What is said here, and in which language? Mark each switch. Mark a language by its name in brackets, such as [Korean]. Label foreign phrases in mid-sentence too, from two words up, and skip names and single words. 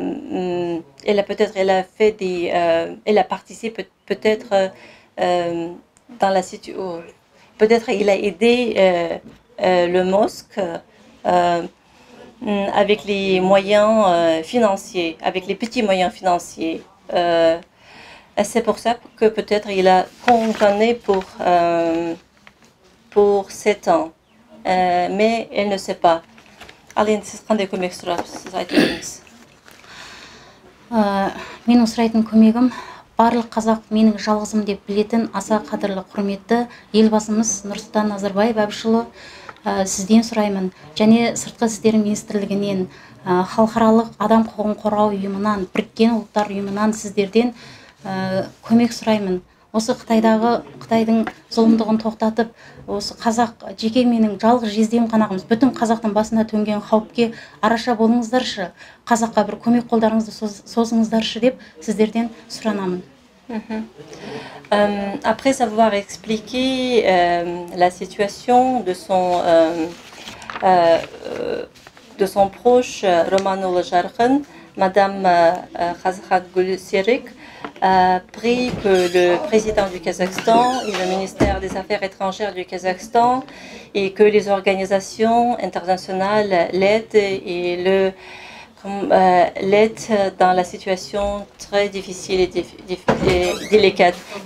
[French] participé peut-être dans la situation, peut-être il a aidé le mosque avec les moyens financiers, avec les petits moyens financiers. Et c'est pour ça que peut-être il a condamné pour 7 ans. Mais elle ne sait pas. [Kazakh] Ал енді сіз қандай көмек сұрапсыз, айтып өтіңіз. Менің сұрайтын көмегім барлық қазақ менің жалғызым деп білетін аса қадірлі құрметті елбасымыз Нұрсұлтан Назарбаев Әбішұлы сізден сұраймын. Және Сыртқы істер министрлігінен, халықаралық адам құқығын қорғау ұйымынан, Біріккен ұлттар ұйымынан сіздерден көмек сұраймын. Осы Қытайдың зұлымдығын тоқтатып, осы қазақ жеке менің жалғыз жездем қанағымыз, бүтін қазақтың басына төнген қауіпке араша болыңыздаршы, қазаққа бір көмек қолдарыңызды созыңыздаршы деп сіздерден сұранамын. [French] Après avoir expliqué la situation de son proche Romanul Jarkhan, Madame Khazkhat Gulserik prie que le président du Kazakhstan et le ministère des Affaires étrangères du Kazakhstan et que les organisations internationales l'aident et l'aident dans la situation très difficile et délicate.